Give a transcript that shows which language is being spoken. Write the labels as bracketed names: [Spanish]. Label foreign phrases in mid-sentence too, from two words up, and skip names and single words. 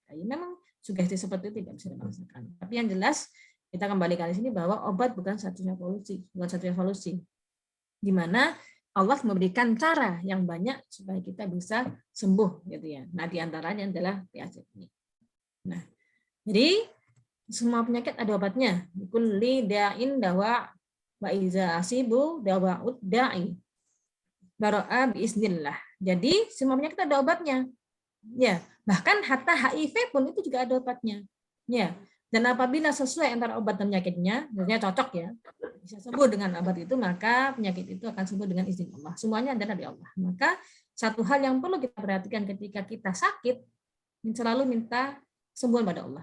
[Indonesian] Ya, memang sugesti seperti itu tidak bisa dimaksakan. Tapi yang jelas kita kembali ke sini bahwa obat bukan satunya solusi, bukan satunya solusi. Di mana Allah memberikan cara yang banyak supaya kita bisa sembuh gitu ya. Nah, di antaranya adalah penyakit ini. Nah, jadi semua penyakit ada obatnya. [Arabic] لكل داء دواء فإذا أصيب دواء الداء. برأ بإذن الله. [Indonesian] Jadi semua penyakit ada obatnya. Ya, bahkan hatta HIV pun itu juga ada obatnya. Ya. Dan apabila sesuai antara obat dan penyakitnya, maksudnya cocok ya, bisa sembuh dengan obat itu, maka penyakit itu akan sembuh dengan izin Allah. Semuanya adalah dari Allah. Maka satu hal yang perlu kita perhatikan ketika kita sakit, selalu minta sembuhan pada Allah.